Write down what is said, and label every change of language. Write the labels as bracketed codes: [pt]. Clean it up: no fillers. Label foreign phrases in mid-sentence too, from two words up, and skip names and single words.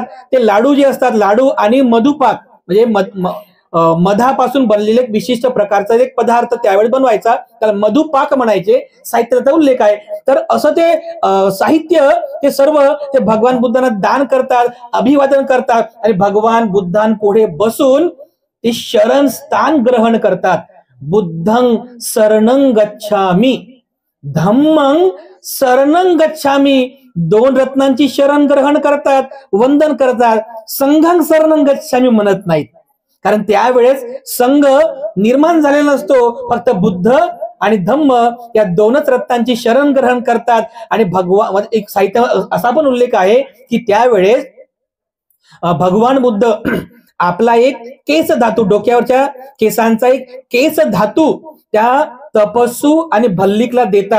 [mr] ते लाडू जे असतात, लाडू आणि मधुपाक म्हणजे मधापासून बनलेले विशिष्ट प्रकारचा एक पदार्थ त्यावेळी बनवायचा, त्याला मधुपाक म्हणायचे. साहित्याचा उल्लेख आहे. तर असं ते साहित्य ते सर्व ते भगवान बुद्धांना दान करतात, अभिवादन करतात आणि भगवान बुद्धांपुढे बसून ते शरण स्थान ग्रहण करतात. [pi] बुद्धं शरणं गच्छामि, धम्मं शरणं गच्छामि, [mr] 2 रत्नांची शरण ग्रहण करतात, वंदन करतात. [pi] संघं शरणं गच्छामि [mr] म्हणत नाहीत, कारण त्यावेळेस संघ निर्माण झालेला नसतो. फक्त बुद्ध आणि धम्म या 2च रत्नांची शरण ग्रहण करतात. आणि भगवान एक साहित्य असा पण उल्लेख आहे की त्यावेळेस भगवान बुद्ध आपला एक केस धातू, डोक्यावरच्या केसांचा एक केस धातू त्या तपस्सू आणि भल्लिकला देतात.